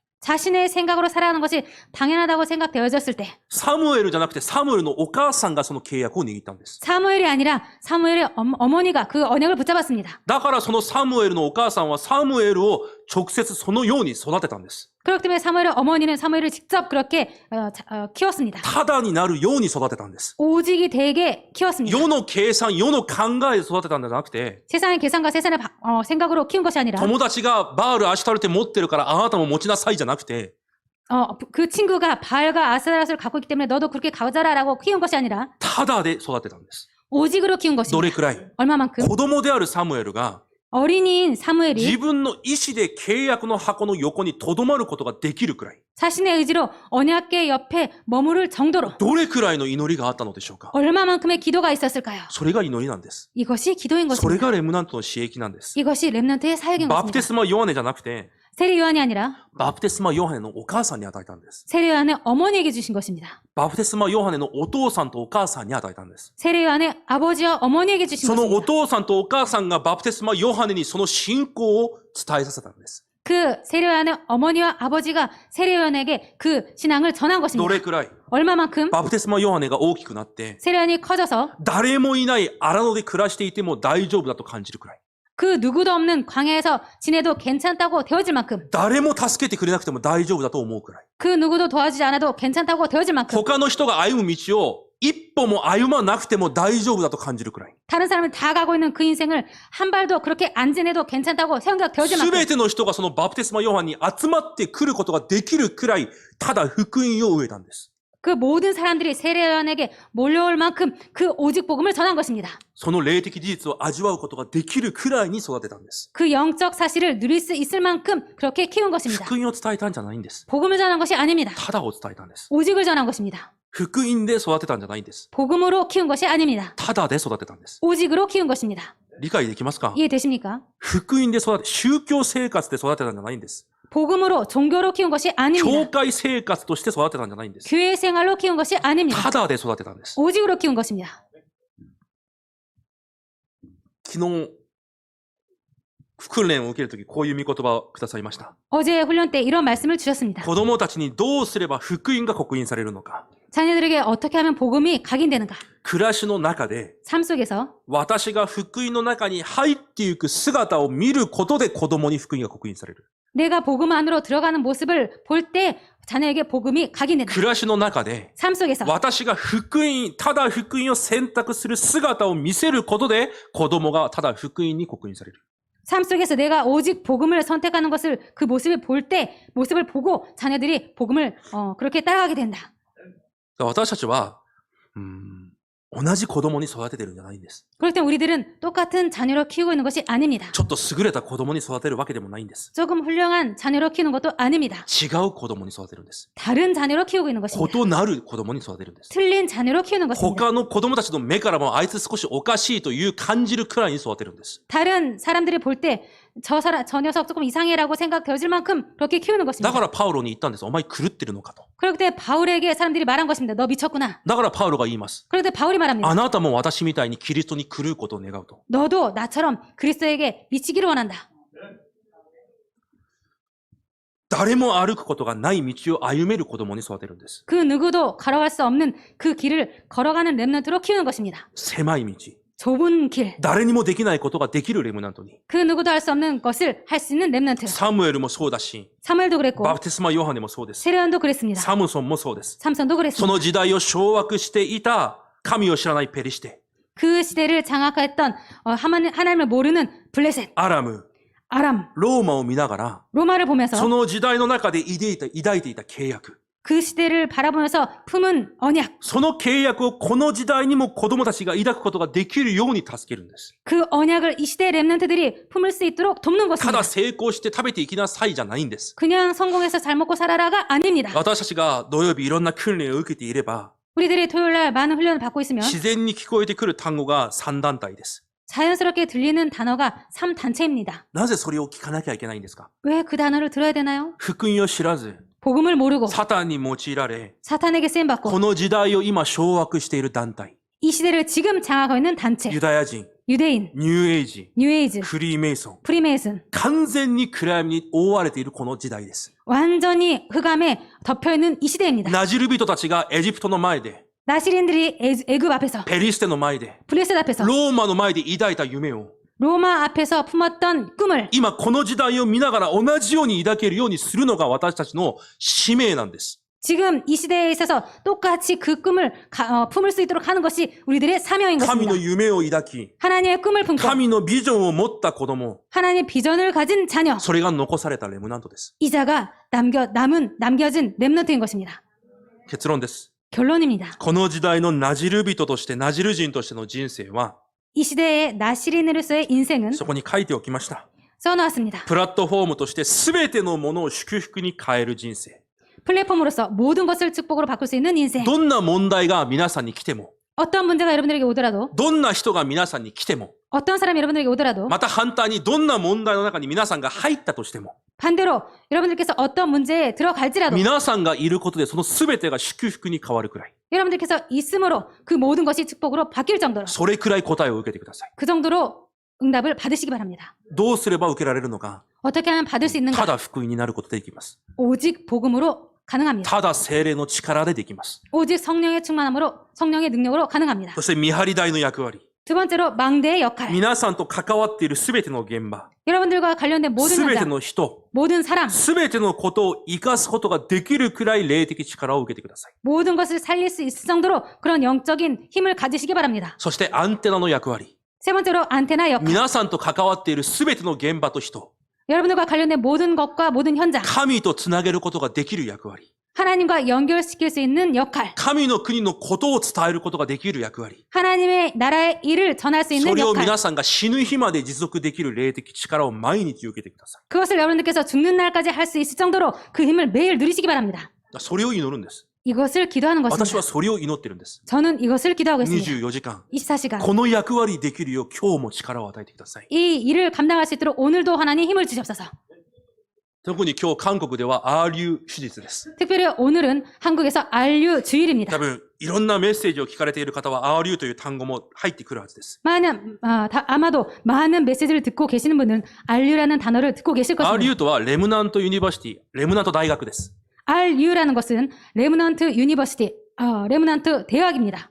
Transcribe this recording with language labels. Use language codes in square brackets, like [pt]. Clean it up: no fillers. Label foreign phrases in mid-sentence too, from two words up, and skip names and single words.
[ko] 자신의 생각으로 살아가는 것이 당연하다고 생각되어졌을 때 [ja] サムエルじゃなくてサムエルのお母さんがその契約を握ったんです。 [ko] 사무엘이 아니라 사무엘의 어머니가 그 언약을 붙잡았습니다. [ja] だからそのサムエルのお母さんはサムエルを直接そのように育てたんです。 [ko] 그렇기 때문에 사무엘의 어머니는 사무엘을 직접 그렇게 키웠습니다. [ja] ただになるように育てたんです。 [ko] 오직이 되게 키웠습니다. [ja] 世の計算、世の考えで育てたんじゃなくて、 [ko] 세상의 계산과 세상의 생각으로 키운 것이 아니라 [ja] 友達がバール、アシュタルテ持ってるからあなたも持ちなさいじゃなくて、 [ko] 그 친구가 바알과 아스타롯을 갖고 있기 때문에 너도 그렇게 가져라라고 키운 것이 아니라 [ja] ただで育てたんです。 [ko] 오직으로 키운 [ja] ど [ko] 것입니다. [ja] れくらい？ [ko] 얼마만큼? [ja] 子供であるサムエルが [ko] 어린이인 [ja] 自 [ko] 사무엘이 [ja] 分の意志で契約の箱の横に留まることができるくらい、 [ko] 자신의 의지로 언약궤 옆에 머무를 정도로 [ja] どれくらいの祈りがあったのでしょうか？ [ko] 얼마만큼의 기도가 있었을까요? [ja] それが祈りなんです。 [ko] 이것이 기도인 [ja] それ [ko] 것입니다. [ja] がレムナントの私益なんです。 [ko] 이것이 렘넌트의 사역인 [ja] バプテ [ko] 것입니다. [ja] スマヨハネじゃなくて、 [ko] 세례 요한이 아니라 [ja] バプテスマヨハネのお母さんに与えたんです。 [ko] 세례 요한의 어머니에게 주신 것입니다. [ja] バプテスマヨハネのお父さんとお母さんに与えたんです。 [ko] 세례 요한의 아버지와 어머니에게 주신 [ja] そのお [ko] 것입니다. [ja] 父さんとお母さんがバプテスマヨハネにその信仰を伝えさせたんです。 [ko] 그 세례 요한의 어머니와 아버지가 세례 요한에게 그 신앙을 전한 [ja] ど [ko] 것입니다. [ja] れくらい？ [ko] 얼마만큼? [ja] バプテスマヨハネが大きくなって、 [ko] 세례 요한이 커져서 [ja] 誰もいない荒野で暮らしていても大丈夫だと感じるくらい。 [ko] 그 누구도 없는 광야에서 지내도 괜찮다고 되어질 만큼 [ja] 誰も助けてくれなくても大丈夫だと思うくらい。 [ko] 그 누구도 도와주지 않아도 괜찮다고 되어질 만큼 [ja] 他の人が歩む道を一歩も歩まなくても大丈夫だと感じるくらい。 [ko] 다른 사람이 다 가고 있는 그 인생을 한 발도 그렇게 안 지내도 괜찮다고 생각되어질 [ja] す [ko] 만큼 [ja] べての人がそのバプテスマヨハンに集まってくることができるくらい、ただ福音を植えたんです。 [ko] 그 모든 사람들이 세례 요한에게 몰려올 만큼 그 오직 복음을 전한 것입니다. [ja] その霊的事実を味わうことができるくらいに育てたんです。 [ko] 그 영적 사실을 누릴 수 있을 만큼 그렇게 키운 것입니다. [ja] 福音を伝えたんじゃないんです。 [ko] 복음을 전한 것이 아닙니다. [ja] ただを伝えたんです。 [ko] 오직을 전한 것입니다. [ja] 福音で育てたんじゃないんです。 [ko] 복음으로 키운 것이 아닙니다. [ja] ただで育てたんです。 [ko] 오직으로 키운 것입니다. [ja] 理解できますか？ [ko] 이해되십니까? [ja] 福音で育て、宗教生活で育てたんじゃないんです。 [ko] 복음으로 종교로 키운 것이 [ja] 教 [ko] 아닙니다. [ja] 会生活として育てたんじゃないんです。 [ko] 교회 생활로 키운 것이 아닙니다. [ja] ただで育てたんです。 [ko] 오직으로 키운 것입니다. [ja] 昨日、訓練を受けるとき、こういう御言葉をくださいました。 [ko] 어제 훈련 때 이런 말씀을 주셨습니다. [ja] 子供たちにどうすれば福音が刻印されるのか。 [ko] 자녀들에게 어떻게 하면 복음이 각인되는가? [ja] 暮らしの中で、 [ko] 삶 속에서 [ja] 私が福音の中に入っていく姿を見ることで子供に福音が刻印される。 [ko] 내가 복음 안으로 들어가는 모습을 볼 때 자녀에게 복음이 각인된다. [ja] 暮らしの中で、 [ko] 삶 속에서 [ja] 私が福音、ただ福音を選択する姿を見せることで、子供がただ福音に刻印される。 [ko] 삶 속에서 내가 오직 복음을 선택하는 것을 그 모습을 볼 때 모습을 보고 자녀들이 복음을 그렇게 따라가게 된다. [ja] 私たちは、同じ子供に育ててるんじゃないんです。 [ko] 그럴 때 우리들은 똑같은 자녀로 키우고 있는 것이 아닙니다. [ja] ちょっと優れた子供に育てるわけでもないんです。 [ko] 조금 훌륭한 자녀로 키우는 것도 아닙니다. [ja] 違う子供に育てるんです。 [ko] 다른 자녀로 키우고 있는 것입니다. [ja] 異なる子供に育てるんです。 [ko] 틀린 자녀로 키우는 것입니다. [ja] 他の子供たちの目からもあいつ少しおかしいという感じるくらいに育てるんです。 [ko] 다른 사람들이 볼 때 저 녀석 조금 이상해라고 생각되어질 만큼 그렇게 키우는 [ja] だ [ko] 것입니다. [ja] からパウロに言ったんです。お前狂ってるのかと。 [ko] 그럴 때 바울에게 사람들이 말한 것입니다. 너 미쳤구나. [ja] だからパウロが言います。 [ko] 그럴 때 바울이 말합니다. [ja] あなたも私みたいにキリストに狂うことを願うと。 [ko] 너도 나처럼 그리스도에게 미치기를 원한다. [ja] 誰も歩くことがない道を歩める子供に育てるんです。 [ko] 그 누구도 걸어갈 수 없는 그 길을 걸어가는 렘넌트로 키우는 것입니다. [ja] 狭い道。 [ko] 좁은 길. [ja] 誰にもできないことができるレムナントに。 [ko] 그 누구도 할 수 없는 것을 할 수 있는 렘넌트. [ja] サムエルもそうだし、 [ko] 사무엘도 그랬고 [ja] バプテスマヨハネもそうです。 [ko] 세례요한도 그랬습니다. [ja] サムソンもそうです。 [ko] 삼손도 [ja] そ [ko] 그랬습니다. [ja] の時代を掌握していた神を知らないペリシテ、 [ko] 그 시대를 장악했던 하나님을 모르는 블레셋, [ja] アラム、 [ko] 아람, [ja] ローマを見ながら、 [ko] 로마를 보면서 [ja] その時代の中で抱いていた契約。 [ko] 그 시대를 바라보면서 품은 언약, [ja] その契約をこの時代にも子供たちが抱くことができるように助けるんです。 [ko] 그 언약을 이 시대 렘넌트들이 품을 수 있도록 돕는 [ja] た [ko] 것입니다. [ja] だ成功して食べていきなさいじゃないんです。 [ko] 그냥 성공해서 잘 먹고 살아라가 아닙니다. [ja] 私たちが土曜日いろんな訓練を受けていれば、 [ko] 우리들이 토요일날 많은 훈련을 받고 있으면 [ja] 自然に聞こえてくる単語が3団体です。 [ko] 자연스럽게 들리는 단어가 3단체입니다. [ja] なぜそれを聞かなきゃいけないんですか？ [ko] 왜 그 단어를 들어야 되나요? [ja] 福音を知らず、 [ko] 복음을 모르고 [ja] サタンに用いられ、 [ko] 사탄에게 [ja] こ [ko] 쓰임받고 [ja] の時代を今掌握している団体、 [ko] 이 시대를 지금 장악하고 있는 단체, [ja] ユダヤ人、 [ko] 유대인, [ja] ニューエイジ、 [ko] 뉴에이즈, [ja] フリーメイソン、 [ko] 프리메이슨, [ja] 完全に暗闇に覆われているこの時代です。 [ko] 완전히 흑암에 덮여있는 이 시대입니다. [ja] ナジル人たちがエジプトの前で、 [ko] 나시린들이 애굽 앞에서, [ja] ペリシテの前で、 [ko] 블레셋 앞에서, [ja] ローマの前で抱いた夢を、 [ko] 로마 앞에서 품었던 꿈을 [ja] 今この時代を見ながら同じように抱けるようにするのが私たちの使命なんです。 [ko] 지금 이 시대에 있어서 똑같이 그 꿈을 품을 수 있도록 하는 것이 우리들의 사명인 [ja] 神 [ko] 것입니다. [ja] の夢を抱き、 [ko] 하나님의 꿈을 품고 [ja] 神のビジョンを持った子供、 [ko] 하나님의 비전을 가진 자녀, [ja] それが残されたレムナントです。 [ko] 이자가 남겨진 렘넌트인 것입니다. [ja] 結論です。 [ko] 결론입니다. [ja] この時代のナジル人として、ナジル人としての人生は、 [ko] 이 시대의 나시리네로서의 인생은 [ja] そこに書いておきました。 [ko] 써놓았습니다. [ja] プラットフォームとして全てのものを祝福に変える人生。 [ko] 플랫폼으로서 모든 것을 축복으로 바꿀 수 있는 인생. [ja] どんな問題が皆さんに来ても、 [ko] 어떤 문제가 여러분들에게 오더라도, [ja] どんな人が皆さんに来ても、 [ko] 어떤 사람이 여러분들에게 오더라도, [ja] また反対にどんな問題の中に皆さんが入ったとしても、 [ko] 반대로 여러분들께서 어떤 문제에 들어갈지라도 [ja] 皆さんがいることでその全てが祝福に変わるくらい、 [ko] 여러분들께서 있음으로 그 모든 것이 축복으로 바뀔 정도로 [ja] それくらい答えを受けてください。 [ko] 그 정도로 응답을 받으시기 바랍니다. [ja] どうすれば受けられるのか、 [ko] 어떻게 하면 받을 수 [ja] た [ko] 있는가? [ja] だ福音になることでできます。 [ko] 오직 복음으로 가능합니다. [ja] ただ聖霊の力でできます。 [ko] 오직 성령의 충만함으로 성령의 능력으로 가능합니다. [ja] そして見張り台の役割、 [ko] 두 번째로 망대의 역할. [ja] 皆さんと関わっている全ての現場、 [ko] 여러분들과 관련된 모든 [ja] 全て [ko] 현장, [ja] の人、 [ko] 모든 사람, [ja] 全てのことを生かすことができるくらい霊的力を受けてください。 [ko] 모든 것을 살릴 수 있을 정도로 그런 영적인 힘을 가지시기 바랍니다. [ja] そしてアンテナの役割、 [ko] 세 번째로 안테나 역할. [ja] 皆さんと関わっている全ての現場と人、 [ko] 여러분들과 관련된 모든 것과 모든 현장, [ja] 神とつなげることができる役割、 [ko] 하나님과 연결시킬 수 있는 역할, [ja] 神の国のことを伝えることができる役割、 [ko] 하나님의 나라의 일을 전할 수 [ja] そ [ko] 있는 [ja] れを [ko] 역할. [ja] 皆さんが死ぬ日まで持続できる霊的力を毎日受けてください。 [ko] 그것을 여러분들께서 죽는 날까지 할 수 있을 정도로 그 힘을 매일 누리시기 바랍니다. [ja] それを祈るんです。 [ko] 이것을 기도하는 [ja] 私 [ko] 것입니다. [ja] はそれを祈ってるんです。 [ko] 저는 이것을 기도하고 있습니다. [ja] 24 時間。 [ko] 24시간. [ja] この役割できるよう今日も力を与えてください。 [ko] 이 일을 감당할 수 있도록 오늘도 하나님 힘을 주시옵소서. [ja] 特に今日韓国では RU 手術です。 [ko] 특별히 오늘은 한국에서 RU 주일입니다. [ja] 多分いろんなメッセージを聞かれている方は RU という単語も入ってくるはずです。 [ko] 아마도 많은 메시지를 듣고 계시는 분은 RU라는 단어를 듣고 계실 것입니다. [ja] RU とはレムナントユニバーシティ、レムナント大学です。 [ko] RU라는 것은 레므넌트 유니버시티, 레므넌트 대학입니다.